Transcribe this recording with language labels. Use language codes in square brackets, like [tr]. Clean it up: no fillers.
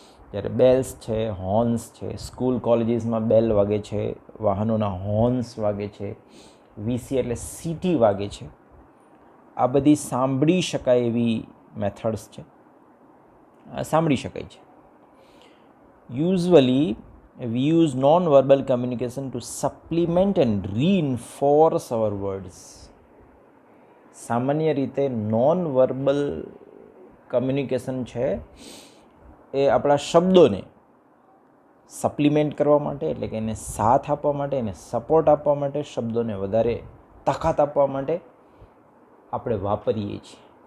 [gu] જ્યારે બેલ્સ છે, હોર્ન્સ છે, સ્કૂલ કોલેજીસમાં બેલ વાગે છે, વાહનોના હોર્ન્સ વાગે છે, વીસી એટલે સીટી વાગે છે, આ બધી સાંભળી શકાય એવી મેથડ્સ છે, સાંભળી શકાય છે. [en] Usually we use non-verbal communication to supplement and reinforce our words. [gu] સામાન્ય રીતે નોન-વર્બલ કમ્યુનિકેશન છે એ આપણા શબ્દોને સપ્લિમેન્ટ કરવા માટે, એટલે કે એને સાથ આપવા માટે, એને સપોર્ટ આપવા માટે, શબ્દોને વધારે તાકાત આપવા માટે આપણે વાપરીએ છીએ.